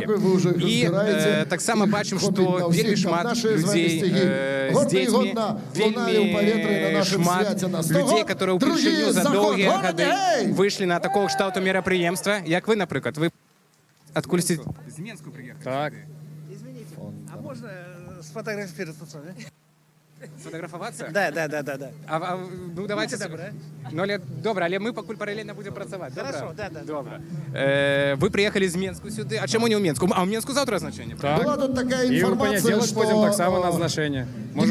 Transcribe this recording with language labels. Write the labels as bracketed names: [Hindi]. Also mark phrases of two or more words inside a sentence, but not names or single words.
[Belarusian] І таксама бачым, што вельмі шмат людзей з дзецьмі, вельмі шмат людзей, которые ўпершыню за доўгія гады выйшлі на такого кшталту мерапрыемства, як вы, напрыклад. Вы адкульсьці з Менску прыехалі? Так. [Russian] А можно сфотографироваться с вами? [Belarusian] Сфотографавацца? [Russian] Да. Ну, давайте... [Belarusian] Ну, добра, але мы пакуль паралельна будзем працаваць. [Russian] Хорошо, да. [Belarusian] Добра. Вы прыехалі з Менску сюды. А чаму не ў Менску? А ў Менску заўтра азначэнне? Так. Была тут такая І ў інфармацыя, панядзелак што пойдзем таксама на азначэнне. Можа,